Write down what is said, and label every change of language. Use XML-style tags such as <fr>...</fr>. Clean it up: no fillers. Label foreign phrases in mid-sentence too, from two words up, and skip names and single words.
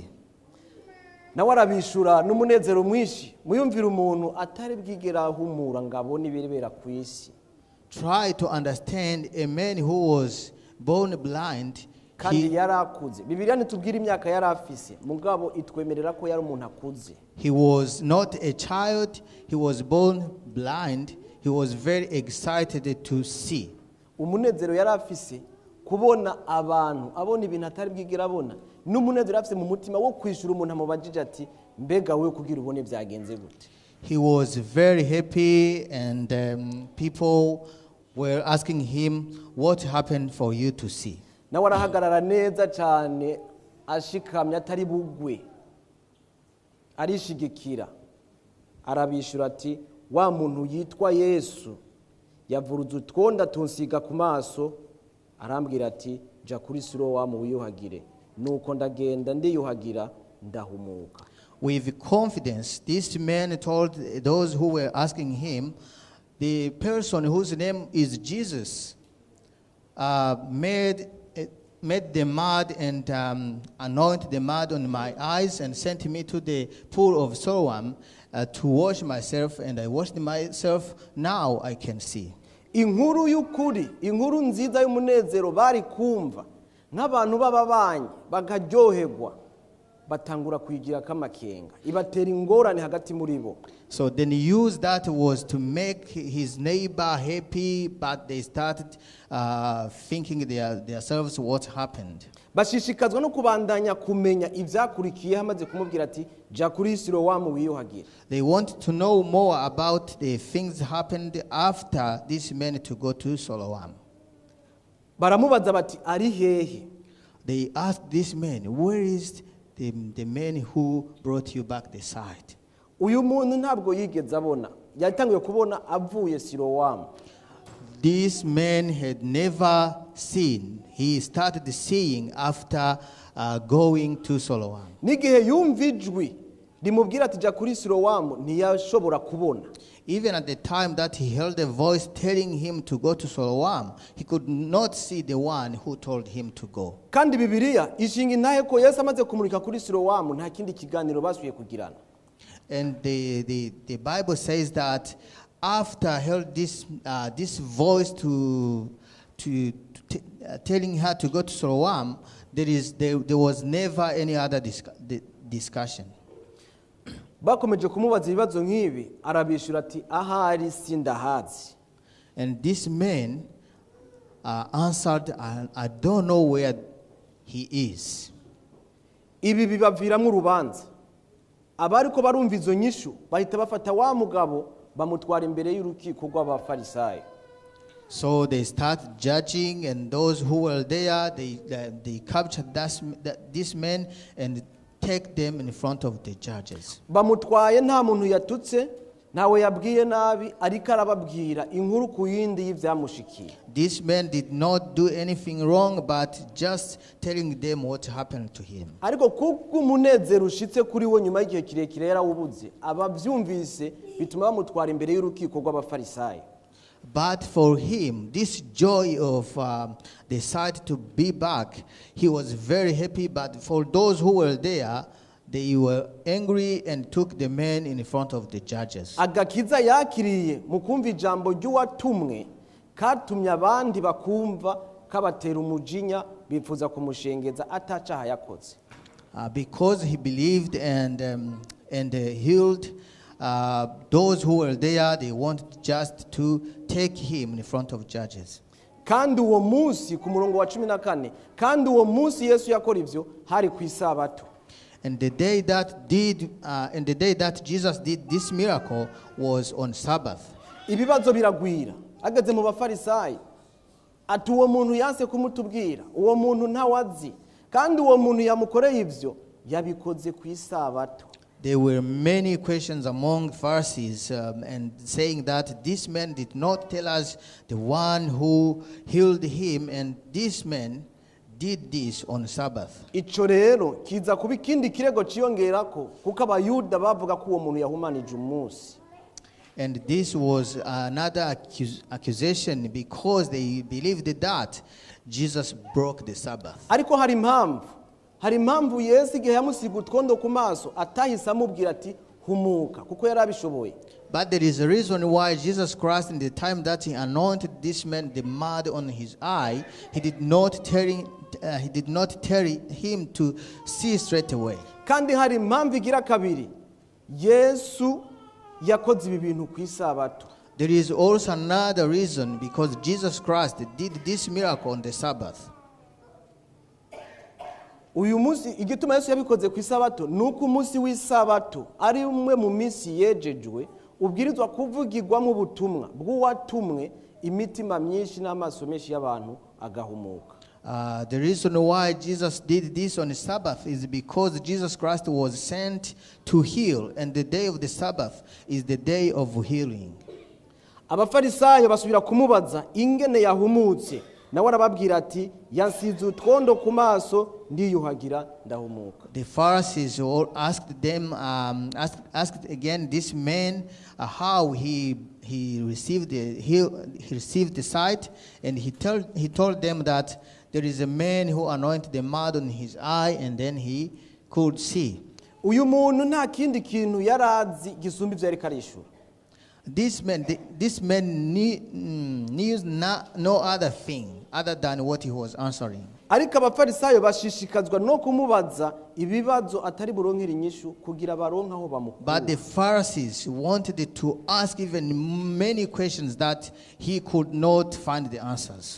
<rn>Nawe arabishura n'umunezero mwinshi muyumvira umuntu atari bwigera ahumura ngabo nibirebera ku isi.</rn> <en>Try to understand a man who was born blind.</en> <rn>Kandi yarakuze. Bibiliya nitubwira imyaka yarafise mugabo itwemerera ko yari umuntu akuze.</rn> <en>He was not a child, he was born blind. He was very excited to see.</en> <rn>Umunezero yarafise kubona abantu abona ibintu atari bwigera abona n'umunezero yarafise mu mutima wo kwishura umuntu amubajije ati mbega we kugira ubone byagenze gute.</rn> <en>He was very happy and people were asking him what happened for you to see.</en> <rn>Nawe arahagarara neza cyane ashikamye atari bugwe arishigikira arabishura ati wa muntu yitwa Yesu yavuruze utwonda tunsiga ku maso arambwira ati ja kuri Silowamu wiyuhagire nuko ndagenda ndiyuhagira ndahumuka.</rn> <en>With confidence, this man told those who were asking him, the person whose name is Jesus made the mud and anointed the mud on my eyes and sent me to the pool of Siloam to wash myself, and I washed myself. Now I can see.</en> <rn>Inkuru y'ukuri, inkuru nziza y'umunezero bari kumva nk'abantu b'ababanyi bakaryoherwa batangura kuyigira kamakenga ibatera ingorane hagati muri bo.</rn> <en>So then he used that was to make his neighbor happy, but they started thinking themselves what happened.</en> <rn>Bashishikazwa no kubandanya kumenya ivyakurikiye hamaze kumubwira ati ja kuri Silowamu wiyuhagire.</rn> <en>They want to know more about the things happened after this man to go to Siloam.</en> <rn>Baramubaza bati ari hehe?</rn> <en>They asked this man, where is the man who brought you back the side?</en> <rn>Uyu muntu ntabwo yigeze abona, yatangiye kubona avuye Silowamu.</rn> <en>This man had never seen. He started seeing after going to Siloam.</en> <rn>N'igihe yumva ijwi rimubwira ati ja kuri Silowamu ntiyashobora kubona.</rn> <en>Even at the time that he heard a voice telling him to go to Siloam, he could not see the one who told him to go.</en> <rn>Kandi Bibiliya ishinga intahe ko Yesu amaze kumurika kuri Silowamu nta kindi kiganiro basuye kugirana.</rn> <en>And the Bible says that after I heard this voice telling her to go to Siloam, there was never any other discussion.</en> <rn>Bakomeje kumubaza ibibazo nk'ibi arabishura ati ahari sindahazi.</rn> <en>And this man answered, I don't know where he is.</en> <rn>Ibi bibaviramwo urubanza. Abariko barumva izo nyishu bahita bafata wa mugabo bamutwara imbere y'urukiko rw'Abafarisayo.</rn> <en>So they start judging, and those who were there, they captured this man and take them in front of the judges.</en> <rn>Bamutwaye nta muntu yatutse, ntawe yabwiye nabi, ariko arababwira inkuru ku yindi y'ivyamushikiye.</rn> <en>This man did not do anything wrong, but just telling them what happened to him.</en> <rn>Ariko kuko umunezero ushitse kuri we nyuma y'igihe kirekire yarawubuze, abavyumvise bituma bamutwara imbere y'urukiko rw'Abafarisayo.</rn> <en>But for him, this joy of the sight to be back, he was very happy. But for those who were there, they were angry and took the man in front of the judges.</en> <rn>Agakiza yakiriye mu kumva ijambo ry'uwatumwe katumye abandi bakumva kabatera umujinya bifuza kumushengeza atacaha yakoze.</rn> <en>Because he believed and healed those who were there, they wanted just to take him in front of judges.</en> <rn>Kandi uwo munsi ku murongo wa 14, kandi uwo munsi Yesu yakora ivyo hari ku isabato.</rn> <en>And the day that Jesus did this miracle was on Sabbath.</en> <rn>Ibibazo biragwira ageze mu Bafarisayo ati uwo muntu yanse kumutubwira, uwo muntu ntawazi, kandi uwo muntu yamukoreye ivyo yabikoze ku isabato.</rn> <en>There were many questions among Pharisees and saying that this man did not tell us the one who healed him, and this man did this on Sabbath.</en> <rn>Ico rero kiza kuba ikindi kirego ciyongerako kuko abayuda bavuga ko uwo muntu yahumanije umunsi.</rn> <en>And this was another accusation because they believed that Jesus broke the Sabbath.</en> <rn>Ariko hari impamvu Yesu igihe yamusiga utwondo ku maso atahise amubwira ati humuka kuko yarabishoboye.</rn> <en>But there is a reason why Jesus Christ, in the time that he anointed this man the mud on his eye, he did not tell him to see straight away.</en> <rn>Kandi hari impamvu igira kabiri Yesu yakoze ibi bintu ku isabato.</rn> <en>There is also another reason because Jesus Christ did this miracle on the Sabbath.</en> <rn>Uyu munsi igituma Yesu yabikoze ku isabato nuko umunsi w'isabato ari umwe mu minsi yejejwe ubwirizwa kuvugirwamo ubutumwa bw'uwatumwe imitima myinshi n'amaso menshi y'abantu agahumuka.</rn> <en>The reason why Jesus did this on the Sabbath is because Jesus Christ was sent to heal, and the day of the Sabbath is the day of healing.</en> <rn>Abafarisayo basubira kumubaza ingene yahumutse, nawe arababwira ati yansize utwondo ku maso ndiyuhagira ndahumuka.</rn> <en>The Pharisees all asked again this man how he received the sight, and he told them that there is a man who anointed the mud on his eye, and then he could see.</en> <rn>Uyu muntu nta kindi kintu yarazi gisumba ivyo yariko arishura.</rn> <en>This man knew no other thing other than what he was answering.</en> <rn>ariko abafarisayo bashishikazwa no kumubaza ibibazo atari buronkera inyishu kugira baronke aho bamukura.</rn> <en>But the Pharisees wanted to ask even many questions that he could not find the answers.</en>